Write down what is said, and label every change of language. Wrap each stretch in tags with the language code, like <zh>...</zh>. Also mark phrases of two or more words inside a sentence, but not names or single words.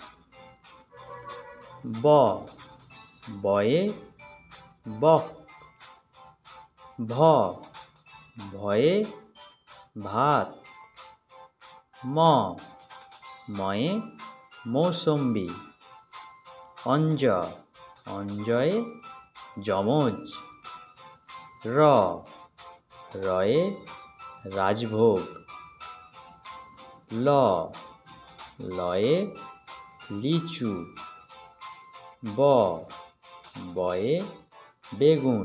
<bn>ব বয়ে বক। ভ ভয়ে ভাত। ম ময়ে মৌসম্বি। অঞ্জ অঞ্জয়ে যমজ। র রয়ে রাজভোগ। ল লয়ে লিচু। ব বয়ে বেগুন।</bn>